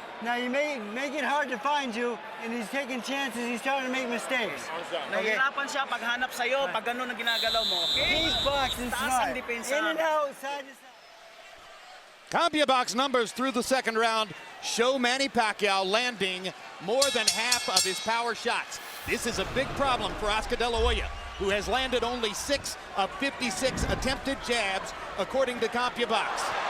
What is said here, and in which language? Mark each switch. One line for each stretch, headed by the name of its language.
English: Now you make it hard to find you, and he's taking chances. He's starting to make mistakes.
Filipino: Nahihirapan siya paghanap sa'yo, pag ganun ang ginagalaw mo, okay?
English: Keep boxing smart. In and out, side to side. CompuBox numbers through the second round show Manny Pacquiao landing more than half of his power shots. This is a big problem for Oscar De La Hoya, who has landed only 6 of 56 attempted jabs, according to CompuBox.